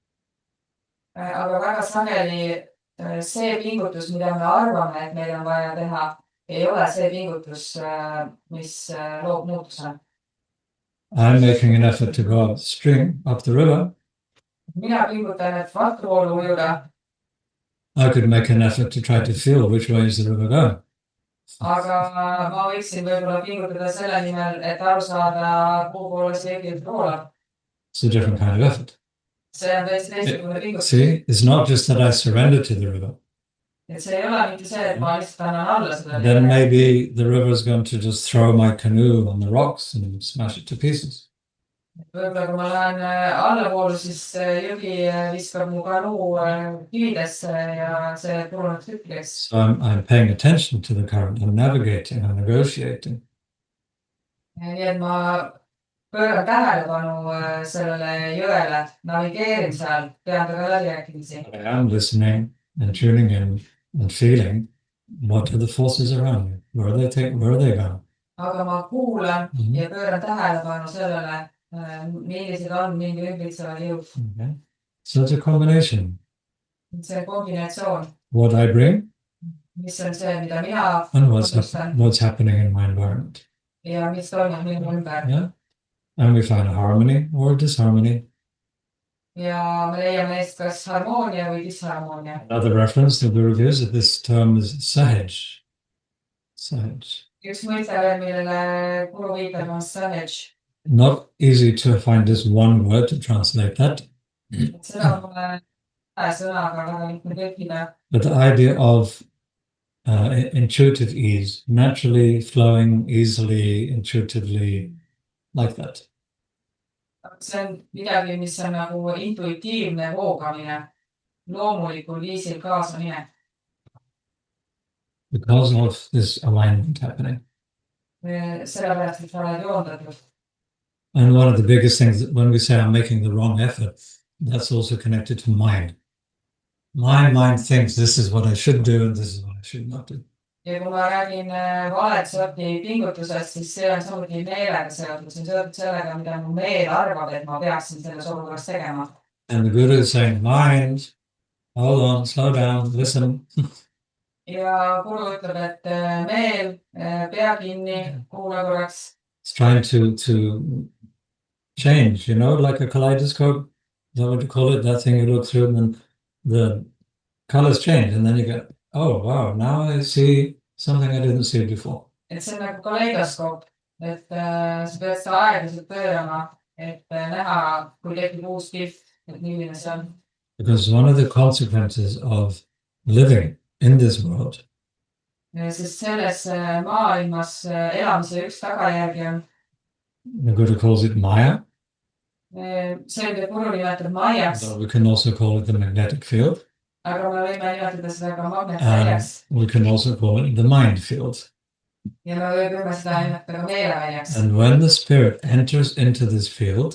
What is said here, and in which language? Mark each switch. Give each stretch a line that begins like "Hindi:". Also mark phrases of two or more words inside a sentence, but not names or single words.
Estonian: Aga väga sageli see pingutus, mida me arvame, et meil on vaja teha, ei ole see pingutus, mis loob muutuse.
English: I'm making an effort to go upstream, up the river.
Estonian: Mina pingutan, et vastuvoolu ujuda,
English: I could make an effort to try to feel which way is the river going.
Estonian: aga ma võiksin võib-olla pingutada selle nimel, et aru saada, kuhu poole see Kirit voolab.
English: It's a different kind of effort.
Estonian: See on täiesti teistsugune pingutus. See,
English: it's not just that I surrender to the river.
Estonian: Et see ei ole mitte see, et ma lihtsalt annan alla seda.
English: Then maybe the river is going to just throw my canoe on the rocks and smash it to pieces.
Estonian: Võib-olla kui ma lähen allavoolu, siis jõgi viskab mu kanuu kividesse ja see puruneb tükkideks.
English: So I'm paying attention to the current. I'm navigating, I'm negotiating.
Estonian: Nii et ma pööran tähelepanu sellele jõele, navigeerin seal, pean taga läbirääkimisi.
English: I am listening and tuning in and feeling what are the forces around me. Where are they going?
Estonian: Aga ma kuulan ja pööran tähelepanu sellele, millised on mingi ümbritsevad jõud.
English: Okay. So it's a combination.
Estonian: See kombinatsioon,
English: What I bring
Estonian: mis on see, mida mina
English: and
Estonian: otsustan
English: what's happening in my environment.
Estonian: ja mis toimub minu ümber.
English: Yeah. And we find a harmony or disharmony.
Estonian: Ja me leiame neist kas harmoonia või disharmoonia.
English: Another reference the Guru gives that this term is sahaj. Sahaj.
Estonian: Üks mõiste veel, millele Guru viitab, on sahaj.
English: Not easy to find this one word to translate that.
Estonian: Seda on mulle sõnaga väga lihtne tõlkida.
English: But the idea of intuitive ease, naturally flowing easily, intuitively, like that.
Estonian: See on midagi, mis on nagu intuitiivne voogamine, loomulikul viisil kaasaminek.
English: Because of this alignment happening.
Estonian: Sellepärast, et sa oled joondatud.
English: And one of the biggest things that when we say I'm making the wrong effort, that's also connected to mind. My mind thinks this is what I should do and this is what I should not do.
Estonian: Ja kui ma räägin valet sorti pingutusest, siis see on samuti meelega seotud. See on seotud sellega, mida mu meel arvab, et ma peaksin selles olukorras tegema.
English: And the Guru is saying, mind, hold on, slow down, listen.
Estonian: Ja Guru ütleb, et meel, pea kinni, kuula korraks.
English: It's trying to change, you know, like a kaleidoscope. Is that what you call it? That thing you look through and then the colors change and then you go, oh, wow, now I see something I didn't see before.
Estonian: Et see on nagu kaleidoskoop, et sa pead seda aeglaselt pöörama, et näha, kui tekib uus pilt, et milline see on.
English: Because one of the consequences of living in this world
Estonian: Sest selles maailmas elamise üks tagajärgi on,
English: the Guru calls it Maya.
Estonian: see, mida Guru nimetab maiaks,
English: We can also call it the magnetic field.
Estonian: aga me võime nimetada seda ka magnetväljaks
English: We can also call it the mind field.
Estonian: ja me võime seda nimetada ka meeleväljaks.
English: And when the spirit enters into this field,